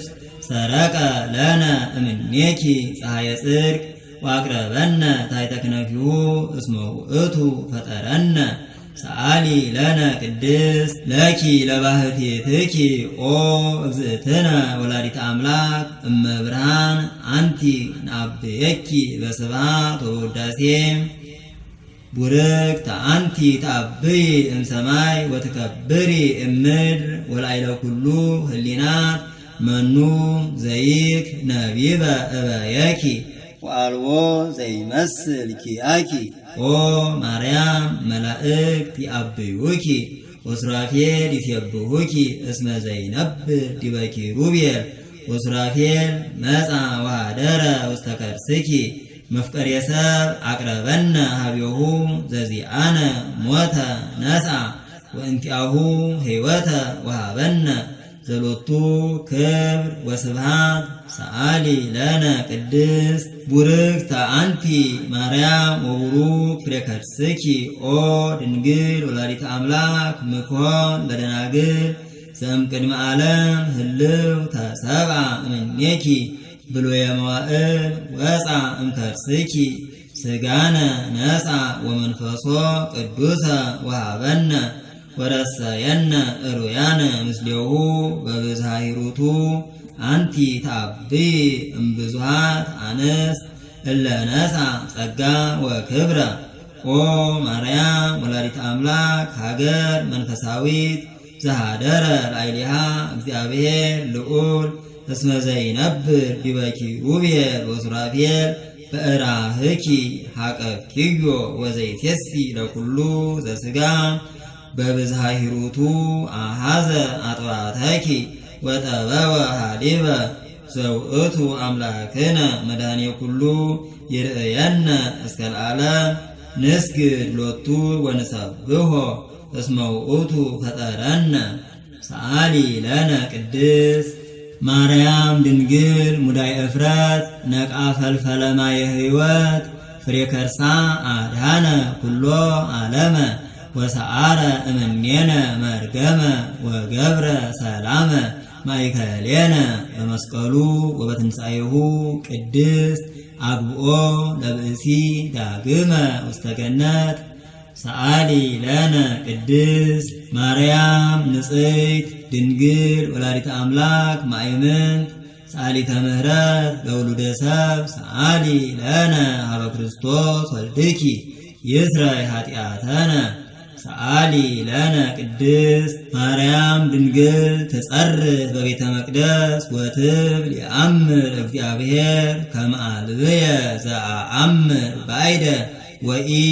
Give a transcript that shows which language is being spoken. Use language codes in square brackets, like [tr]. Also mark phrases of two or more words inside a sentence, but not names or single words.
[gez] ሰረቀ ለነ እምኔኪ ፀሐየ ጽድቅ ወአቅረበነ ታሕተ ክነፊሁ እስመ ውእቱ ፈጠረነ ሰአሊ ለነ ቅድስት ለኪ ለባህቲትኪ ኦ እግዝእትነ ወላዲተ አምላክ እመ ብርሃን አንቲ ንአብየኪ በስብሐት ወበውዳሴ ቡርክት አንቲ ተአብዪ እምሰማይ ወትከብሪ እምድር ወላዕለ ኩሉ ህሊናት መኑ ዘይክ ነቢበ እበየኪ ወአልቦ ዘይመስል ኪያኪ ኦ ማርያም መላእክት ይአብዩኪ ወሱራፌል ይሴብሑኪ እስመ ዘይነብር ዲበ ኪሩቤል ወሱራፌል መጻ ወኀደረ ውስተ ከርስኪ መፍቀሬ ሰብ አቅረበነ ሀቤሁ ዘዚአነ ሞተ ነስአ ወእንቲአሁ ሕይወተ ወሃበነ ዘሎቱ ክብር ወስብሃት ሰአሊ ለነ ቅድስት ቡርክት አንቲ ማርያም ወቡሩክ ፍሬ ከርስኪ ኦ ድንግል ወላዲተ አምላክ ምኮን ለደናግል ዘእምቅድመ ዓለም ህልው ተሰብአ እምኔኪ ብሉየ መዋዕል ወፃ እምከርስኪ ስጋነ ነፃ ወመንፈሶ ቅዱሰ ወሃበነ ወረሰየነ እሩያነ ምስሌሁ በብዝሃ ሂሩቱ አንቲ ታብይ እምብዙሃት አንስት እለ ነፃ ጸጋ ወክብረ ኦ ማርያም ወላዲተ አምላክ ሀገር መንፈሳዊት ዘሃደረ ላዕሌሃ እግዚአብሔር ልዑል እስመ ዘይነብር ዲበ ኪሩቤል ወሱራፌል በእራህኪ ሐቀፍኪዮ ወዘይቴሲ ለኩሉ ዘሥጋ በብዝሃ ሂሩቱ አሃዘ አጥባተኪ ወጠበወ ሀሊበ ዘውእቱ አምላክነ መድኃኔ ኩሉ ይርእየነ እስከ ለዓለም ንስግድ ሎቱ ወንሰብሖ እስመ ውእቱ ፈጠረነ ሰአሊ ለነ ቅድስት ማርያም ድንግል ሙዳይ እፍረት ነቃ ፈልፈለ ማየ ሕይወት ፍሬ ከርሳ አድሃነ ኩሎ ዓለመ ወሰአረ እምኔነ መርገመ ወገብረ ሰላመ ማእከሌነ በመስቀሉ ወበትንሣኤሁ ቅድስት አግብኦ ለብእሲ ዳግመ ውስተ ገነት ሰአሊ ለነ ቅድስት ማርያም ንጽሕት ድንግል ወላዲተ አምላክ ማእምንት ሰአሊተ ምሕረት ለውሉደ ሰብ ሰአሊ ለነ ሀበ ክርስቶስ ወልድኪ ይስረይ ኃጢአተነ ሰአሊ ለነ ቅድስት ማርያም ድንግል ትጸርህ በቤተ መቅደስ ወትብል የአምር እግዚአብሔር ከመ አልብየ ዘአአምር ባይደ ወኢ